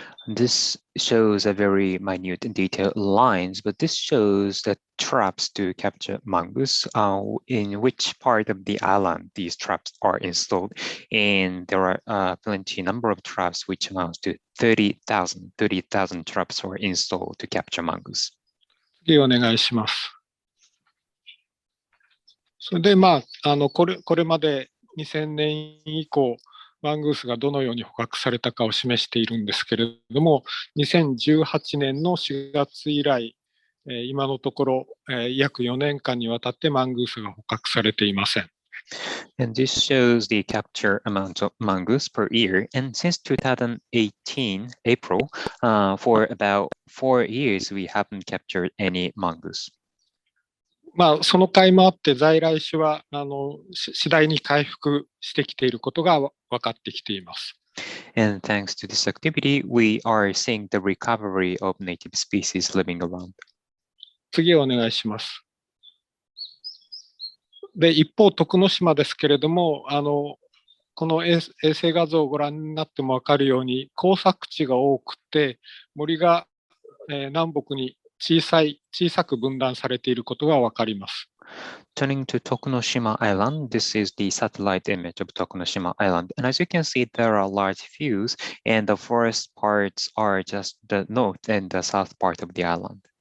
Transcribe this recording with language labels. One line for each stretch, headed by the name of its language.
English: This shows a very minute and detailed lines, but this shows the traps to capture mongoose, in which part of the island these traps are installed. And there are plenty number of traps, which amounts to 30,000 traps were installed to capture mongoose.
Japanese: 次お願いします。それでこれまで2000年以降、マングースがどのように捕獲されたかを示しているんですけれども、2018年の4月以来、今のところ、約4年間にわたってマングースが捕獲されていません。
English: And this shows the capture amount of mongoose per year. And since 2018 April, for about 4 years, we haven't captured any mongoose.
Japanese: その甲斐もあって在来種は次第に回復してきていることが分かってきています。
English: And thanks to this activity, we are seeing the recovery of native species living around.
Japanese: 次お願いします。で、一方、徳之島ですけれども、この衛星画像をご覧になっても分かるように、耕作地が多くて、森が南北に小さく分断されていることが分かります。
English: Turning to Tokunoshima Island, this is the satellite image of Tokunoshima Island. And as you can see, there are large views, and the forest parts are just the north and the south part of the island.